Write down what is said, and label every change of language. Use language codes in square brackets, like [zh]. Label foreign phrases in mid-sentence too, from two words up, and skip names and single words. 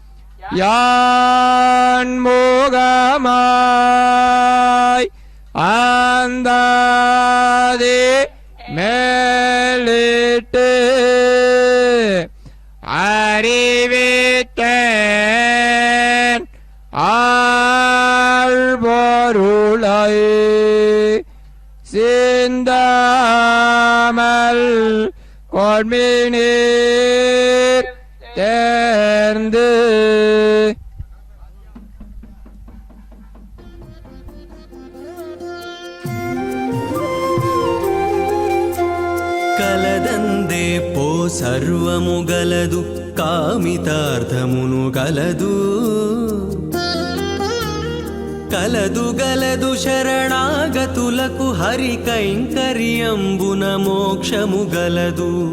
[ta] யான் முகமாய் அந்தாதி மேலிட்டு அறிவித்தேன் ஆழ்பொருளை சிந்தாமல் கொன்மினீர் தேர்ந்து [te] కలదందే పో సర్వము గలదు కామితార్థమును గలదు కలదు గలదు శరణాగతులకు హరి కైంకర్యంబున మోక్షము గలదు